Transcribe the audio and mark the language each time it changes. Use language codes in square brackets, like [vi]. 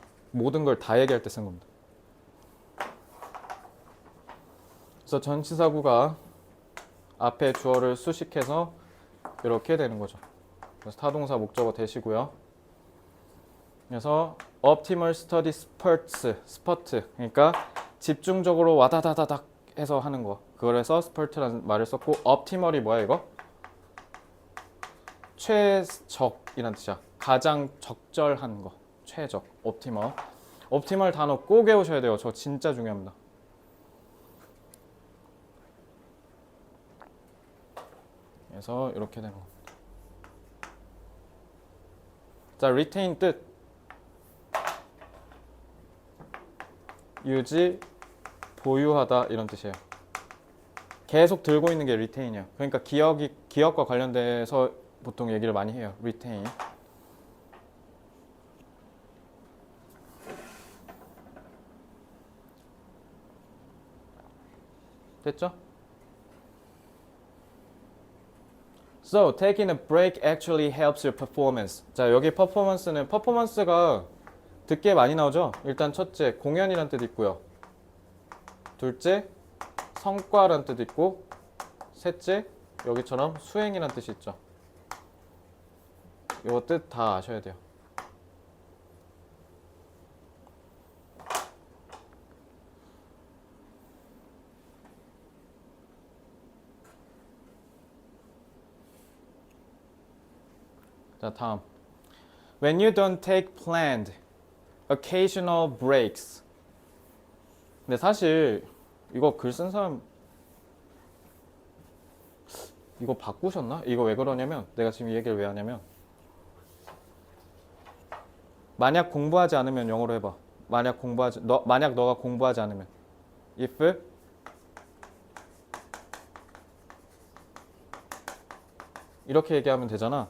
[ko] 모든 걸 다 얘기할 때 쓴 겁니다. 그래서 전치사구가 앞에 주어를 수식해서 이렇게 되는 거죠. 그래서 타동사 목적어 대시고요. [en] 그래서 optimal study spurts, spurt. [ko] 그러니까 집중적으로 와다다다닥 해서 하는 거. 그래서 spurt라는 말을 썼고 optimal이 뭐야 이거? 최적이란 뜻이야. 가장 적절한 거. 최적. optimal. optimal 단어 꼭 외우셔야 돼요. 저 진짜 중요합니다. 그래서 이렇게 되는 겁니다. 자, retain 뜻. 유지, 보유하다 이런 뜻이에요. 계속 들고 있는 게 retain이야. 그러니까 기억과 관련돼서 보통 얘기를 많이 해요. [en] retain. [ko] 됐죠? [en] So, taking a break actually helps your performance. [ko] 자, 여기 performance는 퍼포먼스가 듣기에 많이 나오죠? 일단 첫째, 공연이란 뜻 있고요. 둘째, 성과란 뜻 있고, 셋째, 여기처럼 수행이란 뜻이 있죠. 이거 뜻 다 아셔야 돼요. 자, 다음. [en] When you don't take planned occasional breaks. [ko] 근데 사실 이거 글 쓴 사람 이거 바꾸셨나? 이거 왜 그러냐면 내가 지금 이 얘기를 왜 하냐면 만약 공부하지 않으면 영어로 해봐. 만약 너가 공부하지 않으면 if 이렇게 얘기하면 되잖아.